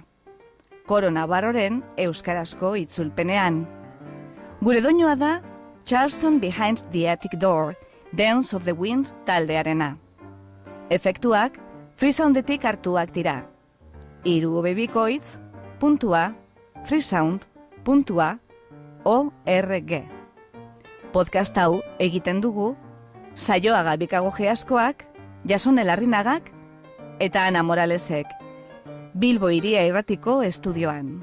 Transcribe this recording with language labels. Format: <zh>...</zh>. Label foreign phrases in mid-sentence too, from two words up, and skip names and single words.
<eu>Koro Navarroren euskarazko itzulpenean. Gure doinua da Charleston Behind the Attic Door, Dance of the Wind taldearena. Efektuak Freesoundetik hartuak dira. irubebikoitz.freesound.org. Podcast hau egiten dugu Saioa Gabikago Geaskoak, Jason Elarrinagak eta Ana Moralesek, Bilbo Hiria Irratiko estudioan.</eu>